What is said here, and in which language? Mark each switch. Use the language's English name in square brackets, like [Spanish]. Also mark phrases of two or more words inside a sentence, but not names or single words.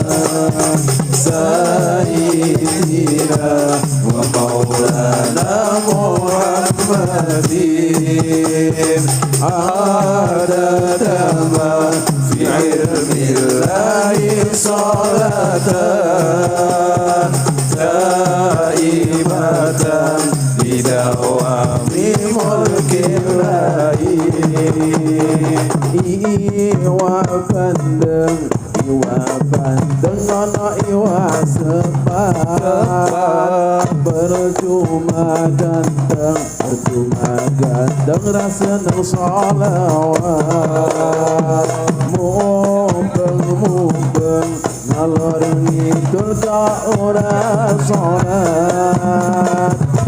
[Arabic] سيدنا ومولانا محمد عدد ما في علم الله صلاة دائمة بدوام ملك الله [Javanese] iwa bandeng ana iwa sepat percuma ganteng rasa nang sholawat mumpeng ngalor ngidul ka ora sholat